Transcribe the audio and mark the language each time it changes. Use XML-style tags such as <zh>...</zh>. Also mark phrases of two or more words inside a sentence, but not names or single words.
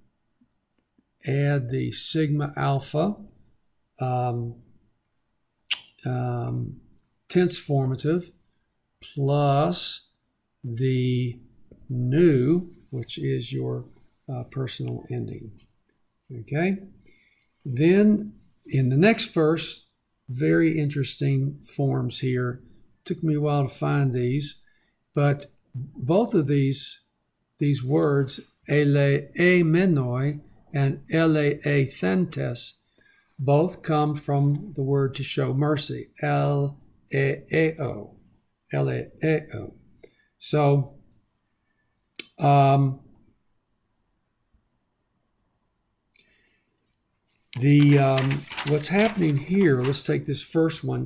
<en>the sigma alpha tense formative plus the nu, which is your personal ending. Okay? Then in the next verse, very interesting forms here. Took me a while to find these, but both of these words, ele e menoi and ele e thentes, both come from the word to show mercy, L-E-E-O, L-E-E-O. So, what's happening here, let's take this first one.</en>